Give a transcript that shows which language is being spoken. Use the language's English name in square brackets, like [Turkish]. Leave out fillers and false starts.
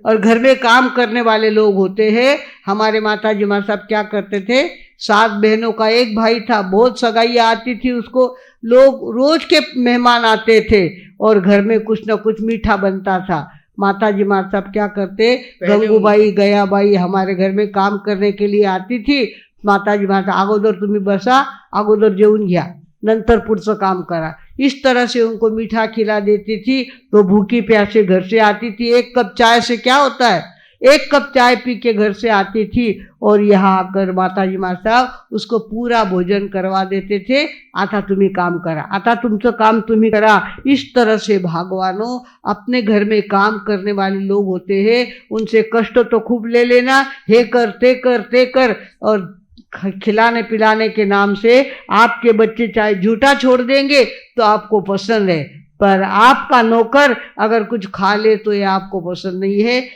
[Hindi] और घर में काम करने वाले लोग होते हैं। हमारे माता जी माँ साहब क्या करते थे, 7 बहनों का एक भाई था, बहुत सगाइयाँ आती थी उसको, लोग रोज के मेहमान आते थे और घर में कुछ न कुछ मीठा बनता था। माता जी माँ साहब क्या करते, गंगूबाई, गयाबाई हमारे घर में काम करने के लिए आती थी। [Marathi] माता जी माँ अगोदर तुम्ही बसा, अगोदर जेवून घ्या, नंतर पुढचं काम करा। [Hindi] इस तरह से उनको मीठा खिला देती थी तो भूखी प्यासे घर से आती थी। 1 कप चाय से क्या होता है, 1 कप चाय पी के घर से आती थी और यहाँ आकर माता जी माँ साहब उसको पूरा भोजन करवा देते थे। [Marathi] आता तुम्ही काम करा, आता तुमचं काम तुम्ही करा। [Hindi] इस तरह से भगवानों, अपने घर में काम करने वाले लोग होते हैं, उनसे कष्ट तो खूब ले लेना, हे करते करते कर, और खिलाने पिलाने के नाम से आपके बच्चे चाहे झूठा छोड़ देंगे तो आपको पसंद है, पर आपका नौकर अगर कुछ खा ले तो ये आपको पसंद नहीं है।